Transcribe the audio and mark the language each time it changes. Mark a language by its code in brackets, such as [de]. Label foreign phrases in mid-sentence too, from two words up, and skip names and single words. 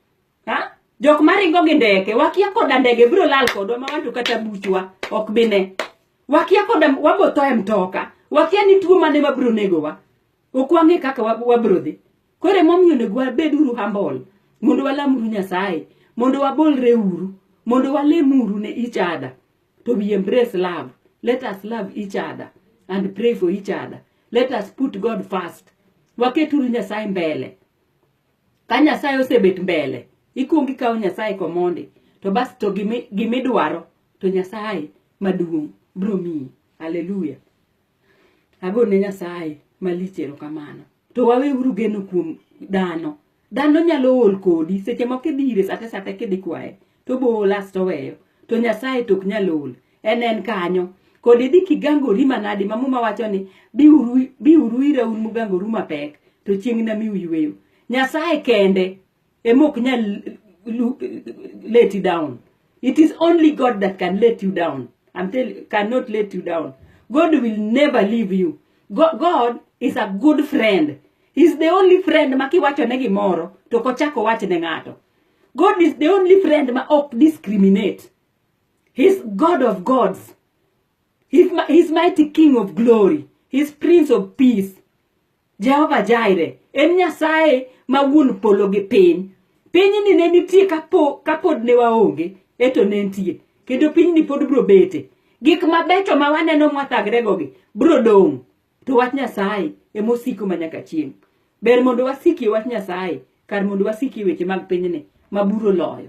[luo] Jok maringo gi ndeke, wakia koda ndege biro lal kodwa ma wanto kata buchwa ok bine. Wakia koda wabotho e mtoka, wakia ni tuo mane mabiro negowa. Ok wang'e kaka wabiro dhi. Koro emomiyo onego wabed uru humble, mondo walamuru Nyasaye, mondo wabolre uru, mondo walemuru ne [en] each other. To we embrace love. Let us love each other and pray for each other. Let us put God first. [luo] Waketuru Nyasaye mbele. Ka Nyasaye osebet mbele, ikuongi kawo Nyasaye komondi. To bas to gimidwaro to Nyasaye maduong' biro miyi. Hallelujah. Agone Nyasaye malich erokamano. To waweuru geno kuom dhano. Dhano nyalo ol kodi seche moko idire sate kidhi kwaye. To bola to weyo. To Nyasaye tok nyalo ol. En kanyo. Kodi dhi kigangori manadi ma muma wacho ni biuru ira un mugangoru mapek to chieng' na miu yweyo. Nyasaye kende emok nyal [en] let you down. It is only God that can let you down. Cannot let you down. God will never leave you. God is a good friend. He's the only friend [luo] ma kiwacho ne gimoro to kochako wach ne ng'ato. [en] God is the only friend [luo] ma ok [en] discriminate. He's God of gods. He's mighty King of glory. He's Prince of peace. Jehovah Jireh. [luo] En Nyasaye ma wuon polo gi piny. Piny ni ne nitie kapod ne waonge, eto ne nitie. Kendo piny ni pod biro bete. Gik mabecho ma waneno mwathagre gi biro dong'. To wach Nyasaye emosiko manyaka chieng'. Ber mondo wasiki wach Nyasaye, kar mondo wasiki weche mag piny ni maburo loyo.